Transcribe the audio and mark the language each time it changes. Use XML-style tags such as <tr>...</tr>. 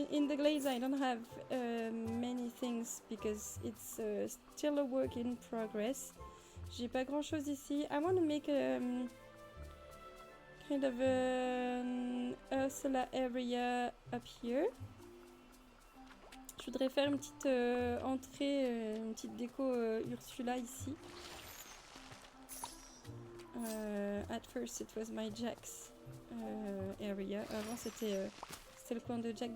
<en>In the glaze, I don't have many things because it's still a work in progress.</en> <fr>J'ai pas grand chose ici.</fr> <en>I want to make kind of an Ursula area up here.</en> <fr>Je voudrais faire une petite entrée, une petite déco Ursula ici.</fr> <en>At first it was my Jack's area.</en> <fr>Avant c'était le coin de Jack.</fr>